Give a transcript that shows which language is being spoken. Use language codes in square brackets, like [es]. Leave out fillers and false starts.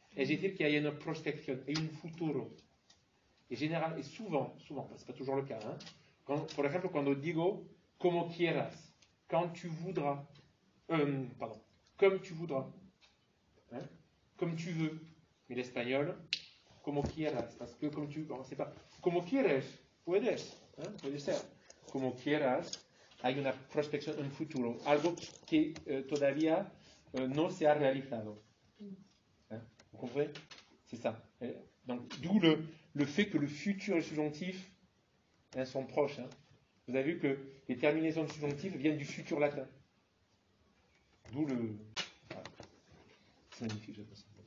[es] Es decir, [fr] qu'il y a une [es] prospección, hay un futuro. [fr] Et souvent, c'est pas toujours le cas, hein, [es] por ejemplo, cuando digo como quieras, [fr] quand tu voudras, comme tu voudras, hein, comme tu veux. Mais l'espagnol, [es] como quieras, [fr] parce que comme tu, on sait pas, [es] como quieres, puedes, hein, puede ser, como quieras, hay una prospección, un futuro, algo que todavía no se ha realizado. [fr] Hein, vous comprenez? C'est ça. Donc, d'où le fait que le futur et le subjonctif hein, sont proches. Hein. Vous avez vu que les terminaisons de subjonctif viennent du futur latin. D'où le... Voilà. C'est magnifique, j'aime ça.